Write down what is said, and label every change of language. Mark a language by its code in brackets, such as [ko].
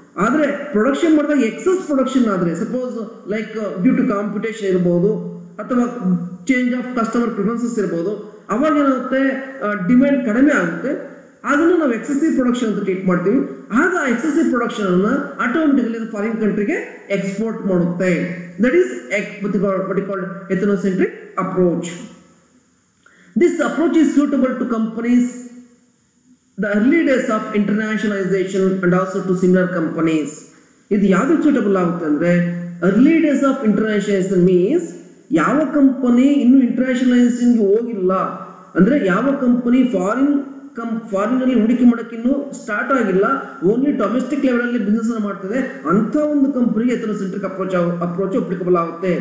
[kn] ಆದರೆ ಪ್ರೊಡಕ್ಷನ್ ಮಾಡಿದಾಗ excess production ಆದರೆ suppose like due to competition ಇರ್ಬೋದು ಅಥವಾ ಚೇಂಜ್ ಆಫ್ ಕಸ್ಟಮರ್ ಪ್ರಿಫರೆನ್ಸಸ್ ಇರ್ಬೋದು, ಅವಾಗ ಏನಾಗುತ್ತೆ ಡಿಮ್ಯಾಂಡ್ ಕಡಿಮೆ ಆಗುತ್ತೆ. ಅದನ್ನು ನಾವು ಎಕ್ಸೆಸಿವ್ ಪ್ರೊಡಕ್ಷನ್ ಅಂತ ಟ್ರೀಟ್ ಮಾಡ್ತೀವಿ. ಆಗ ಆ ಎಕ್ಸೆಸಿವ್ ಪ್ರೊಡಕ್ಷನ್ ಅನ್ನು ಆಟೋಮೆಟಿಕಲಿ ಫಾರಿನ್ ಕಂಟ್ರಿಗೆ ಎಕ್ಸ್ಪೋರ್ಟ್ ಮಾಡುತ್ತೆ. [en] That is what is called ethnocentric approach. This approach is suitable to companies the early days of internationalization and also to similar companies. [kn] ಇದು ಯಾವ್ದು suitable ಆಗುತ್ತೆ ಅಂದ್ರೆ [en] early days of internationalization means [kn] ಯಾವ company ಇನ್ನು ಇಂಟರ್ನ್ಯಾಷನಲೈಸೇಷನ್ ಹೋಗಿಲ್ಲ ಅಂದ್ರೆ ಯಾವ ಕಂಪನಿ ಫಾರಿನ್ ಅಲ್ಲಿ ಹೂಡಿಕೆ ಮಾಡಕ್ಕೆ ಇನ್ನೂ ಸ್ಟಾರ್ಟ್ ಆಗಿಲ್ಲ, ಓನ್ಲಿ ಡೊಮೆಸ್ಟಿಕ್ ಲೆವೆಲ್ ಅಲ್ಲಿ ಬಿಸ್ನೆಸ್ ಮಾಡ್ತದೆ, ಅಂತ ಒಂದು ಕಂಪನಿಗೆ ಎಥನೋಸೆಂಟ್ರಿಕ್ ಅಪ್ರೋಚ್ ಅಪ್ಲಿಕಬಲ್ ಆಗುತ್ತೆ.